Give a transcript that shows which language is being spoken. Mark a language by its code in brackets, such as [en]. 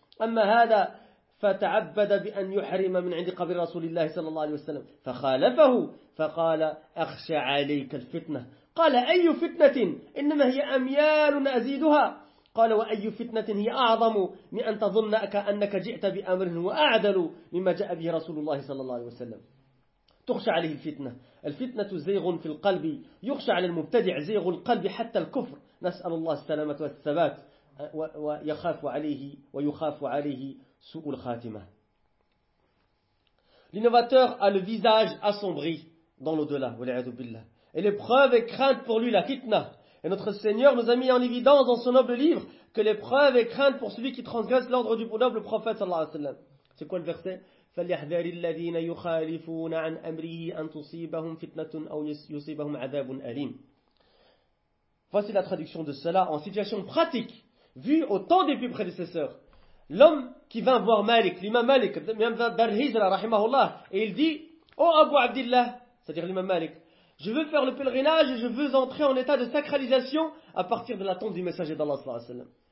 [ar] أما هذا فتعبد بأن يحرم من عند قبر رسول الله صلى الله عليه وسلم فخالفه فقال أخشى عليك الفتنة قال أي فتنة إنما هي أميال أزيدها قال وأي فتنة هي أعظم من أن تظن أنك جئت بأمر وأعدل مما جاء به رسول الله صلى الله عليه وسلم تخشى عليه الفتنة الفتنة زيغ في القلب يخشى على المبتدع زيغ القلب حتى الكفر نسأل الله السلامة والثبات ويخاف عليه ويخاف عليه سوء الخاتمة. [fr] L'innovateur a le visage assombri dans l'au-delà, [ar] والعياذ بالله. [fr] Et l'épreuve est crainte pour lui la fitna. Et notre Seigneur nous a mis en évidence dans son noble livre que l'épreuve est crainte pour celui qui transgresse l'ordre du noble prophète sallallahu alayhi wa sallam. C'est quoi le verset? [ar] فليحذر الذين يخالفون عن أمره أن تصيبهم فتنة أو يصيبهم عذاب أليم. [fr] Voici la traduction de cela en situation pratique vue au temps des plus prédécesseurs. L'homme qui vient voir Malik, l'imam Malik, l'imam Dar Hijra, rahimahullah, et il dit, oh Abu Abdillah, c'est-à-dire l'imam Malik, je veux faire le pèlerinage et je veux entrer en état de sacralisation à partir de la tombe du messager d'Allah sallallahu alayhi wa sallam.